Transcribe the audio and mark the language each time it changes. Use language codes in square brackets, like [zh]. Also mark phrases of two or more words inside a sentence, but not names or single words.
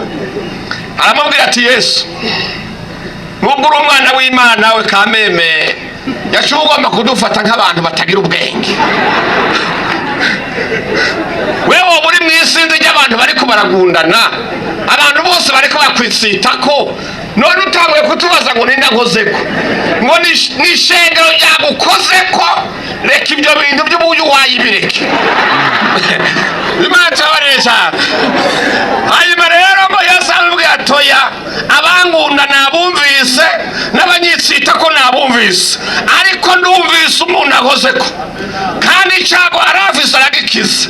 [rn] Aramubwira ati Yesu, nubwo uri umwana w'Imana we kameme, yacu ugomba kudufata nk'abantu batagira ubwenge. Wewe uri mu isinzi ry'abantu bariko baragundana, abantu bose bariko bakwisitako, none utanguye kutubaza ngo ninde nkozeko, ngo ni ishengero ryagukozeko. Reka ibyo bintu by'ubuyu wayibireke. Imana itabarire cyane. Hanyuma rero ngo Yesu amubwira atoya, abangunda nabumvise, n'abanyitsitako nabumvise. numvise, ariko numvise umuntu akozeko kandi icyago yari afise aragikiza.